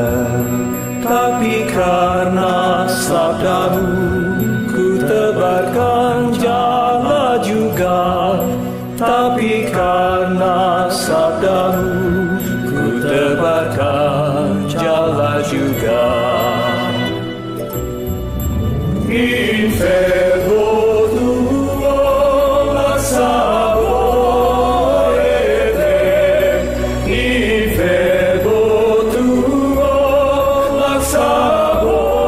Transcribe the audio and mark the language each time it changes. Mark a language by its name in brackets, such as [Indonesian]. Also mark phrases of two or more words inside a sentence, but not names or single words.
[Indonesian] Tapi karena sabdamu ku tebarkan jala juga. Tapi karena sabdamu ku tebarkan jala juga. [Latin] In fervo tuo laxa orete, in fervo tuo laxa orete.